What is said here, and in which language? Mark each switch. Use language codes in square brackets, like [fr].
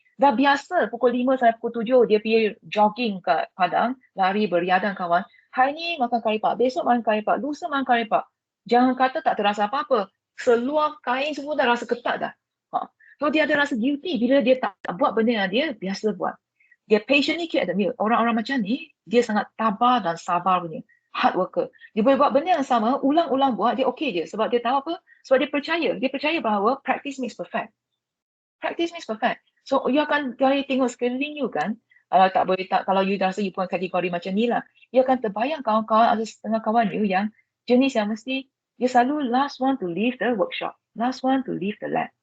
[ms] Dah biasa pukul 5 sampai pukul 7 dia pergi jogging kat padang, lari beriadan kawan. Hari ni makan kari pak, besok makan kari pak, lusa makan kari pak. Jangan kata tak terasa apa-apa. Seluar kain semua dah rasa ketat dah. So dia ada rasa guilty bila dia tak buat benda yang dia biasa buat. [en] Dia patiently keep at the meal. [ms] Orang-orang macam ni, dia sangat tabah dan sabar punya. [en] Hard worker. [ms] Dia boleh buat benda yang sama, ulang-ulang buat, dia okay je. Sebab dia tahu apa? Sebab dia percaya. Dia percaya bahawa [en] practice makes perfect. Practice makes perfect. [ms] So, you akan tengok sekeliling you kan, kalau you rasa you punya kategori macam ni lah, you akan terbayang kawan-kawan, ada setengah kawan you yang jenis yang mesti, dia selalu [en] last one to leave the workshop. Last one to leave the lab.